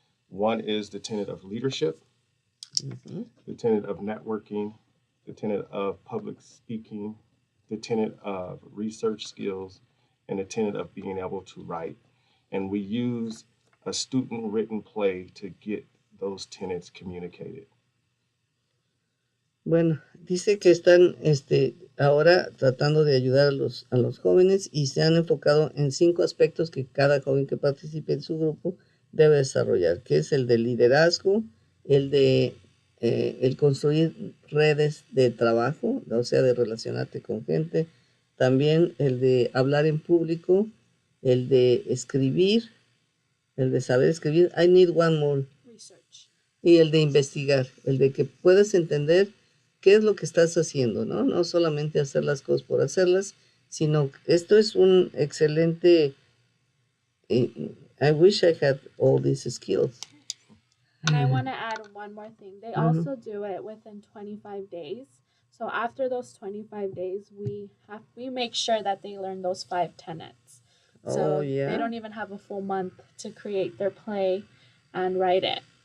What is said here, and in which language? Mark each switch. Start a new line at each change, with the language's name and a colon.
English: One is the tenet of leadership, the tenet of networking, the tenet of public speaking, the tenet of research skills, and the tenet of being able to write. And we use a student written play to get those tenets communicated.
Spanish: Bueno, dice que están ahora tratando de ayudar a los jóvenes y se han enfocado en 5 aspectos que cada joven que participe en su grupo debe desarrollar, que es el de liderazgo, el de el construir redes de trabajo, o sea, de relacionarte con gente, también el de hablar en público, el de escribir, el de saber escribir.
English: I need one more. Research.
Spanish: Y el de investigar, el de que puedas entender qué es lo que estás haciendo, ¿no? No solamente hacer las cosas por hacerlas, sino esto es un excelente.
English: I wish I had all these skills. And I want to add one more thing. They also do it within 25 days. So after those 25 days, we make sure that they learn those 5 tenets. So they don't even have a full month to create their play and write it.